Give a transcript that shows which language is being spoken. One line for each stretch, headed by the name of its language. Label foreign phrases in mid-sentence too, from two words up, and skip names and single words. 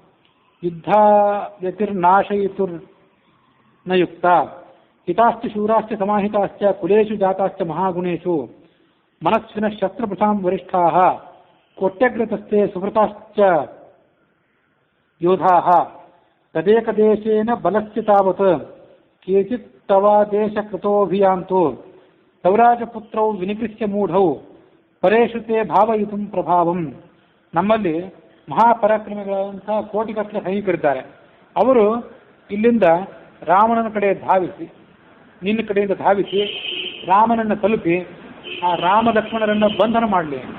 Sanskrit: ಯುದ್ಧಾಯತಿರ್ನಾಶಯಿತುರ್ನ ಯುಕ್ತ ಹಿತಾಶ್ಚ ಶೂರಾಶ್ಚ ಸಮಾಹಿತಾಶ್ಚ ಕುಲೇಷು ಜಾತಾಶ್ಚ ಮಹಾಗುಣೇಷು ಮನಸ್ವಿನಃ ಶಸ್ತ್ರಪೃಥಾಂ ವರಿಷ್ಠಾಃ ಕೋಟ್ಯಗ್ರತಸ್ಥೆ ಸುಭೃತಾಶ್ಚ ಯೋಧಾಃ ತದೇಕದೇಶೇನ ಬಲಸ್ಯ ತಾವತ್ ಕೇಚಿತ್ ತವಾದೇಶ ಕೃತೋಭಿಯಾಂತು ಸೌರಾಜಪುತ್ರೌ ವಿನಿಕೃಷ್ಯ ಮೂಢೌ ಪರೇಷು ತೇ ಭಾವಯಿತುಂ ಪ್ರಭಾವಂ.
Kannada: ನಮ್ಮಲ್ಲಿ ಮಹಾಪರಾಕ್ರಮಿಗಳಂತಹ ಕೋಟಿಗಟ್ಟಲೆ ಸೈನಿಕರಿದ್ದಾರೆ. ಅವರು ಇಲ್ಲಿಂದ ರಾವಣನ ಕಡೆ ಧಾವಿಸಿ, ನಿನ್ನ ಕಡೆಯಿಂದ ಧಾವಿಸಿ ರಾಮನನ್ನು ತಲುಪಿ ಆ ರಾಮ ಲಕ್ಷ್ಮಣರನ್ನು ಬಂಧನ ಮಾಡಲಿ.